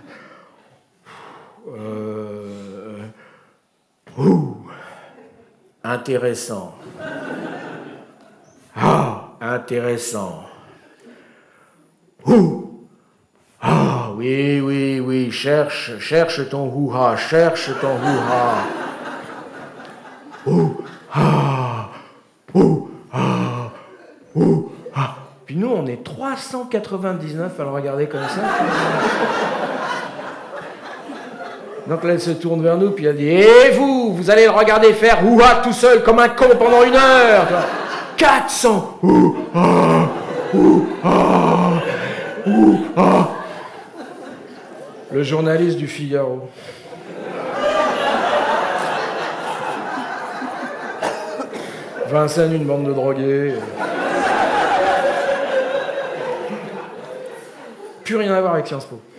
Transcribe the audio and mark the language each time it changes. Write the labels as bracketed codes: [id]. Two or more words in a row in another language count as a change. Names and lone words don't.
[fr] Intéressant. Ah, intéressant. Ah, oui, cherche ton hou-ha, cherche ton hou-ha. Puis nous, on est 399 à le regarder comme ça. Donc là, elle se tourne vers nous, puis elle dit « Et vous, vous allez le regarder faire hou-ha tout seul comme un con pendant 1 heure. 400 hou-ha, hou-ha, hou-ha. » Le journaliste du Figaro. Vincennes, une bande de drogués. Plus rien à voir avec Sciences Po.